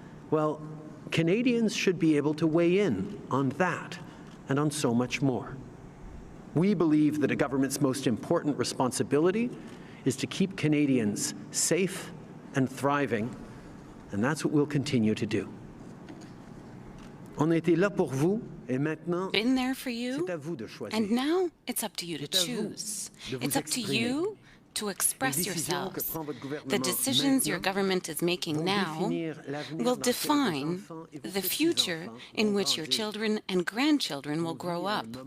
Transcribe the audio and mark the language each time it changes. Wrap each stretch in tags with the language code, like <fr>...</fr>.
<en>Well, Canadians should be able to weigh in on that and on so much more. We believe that a government's most important responsibility is to keep Canadians safe and thriving, and that's what we'll continue to do.</en> <fr>On était là pour vous, et maintenant,</fr> <en>been there for you,</en> <fr>c'est à vous de choisir.</fr> <en>And now it's up to you to choose. It's up to you to express yourselves. The decisions your government is making now will define the future in which your children and grandchildren will grow up.</en>